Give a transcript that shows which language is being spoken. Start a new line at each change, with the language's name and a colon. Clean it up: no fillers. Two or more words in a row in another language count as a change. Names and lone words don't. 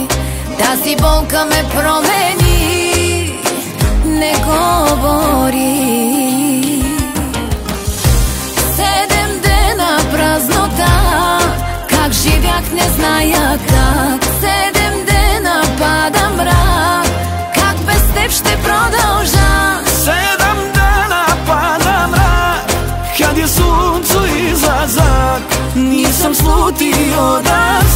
Bulgarian: Тази болка ме промени, не говори. 7 dena празнота, как живях не зная как. 7 dena пада мрак, как без теб ще продължа.
Serbian: 7 dana pada mrak, kad je suncu izlazak. Nisam slutio da